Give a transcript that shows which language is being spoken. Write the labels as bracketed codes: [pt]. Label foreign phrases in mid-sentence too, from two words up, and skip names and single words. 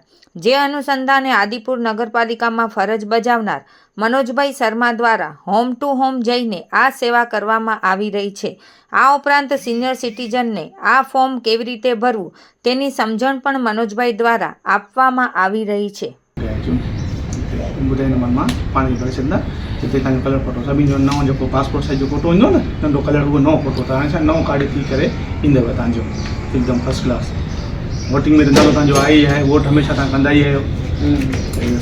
[gu] જે અનુસંધાને આદિપુર નગરપાલિકામાં ફરજ બજાવનાર મનોજભાઈ શર્મા દ્વારા [en] home to home [gu] જઈને આ સેવા કરવામાં આવી રહી છે। આ ઉપરાંત [en] senior citizenને [gu] આ ફોર્મ કેવી રીતે ભરવું તેની સમજણ પણ મનોજભાઈ દ્વારા આપવામાં આવી રહી છે। [sd] पानी भरे छॾंदा जिते तव्हांजो [en] colour photo [sd] सभिनी जो नओं जेको [en] passport size [sd] जो फोटो ईंदो न नंढो कलर उहो नओं फोटो तव्हां छा नओं काढी थी करे ईंदव तव्हांजो हिकदमि [en] first class. [sd] वोटिंग में नालो तव्हांजो आहे ई आहे, वोट हमेशह तव्हां कंदा ई आहियो।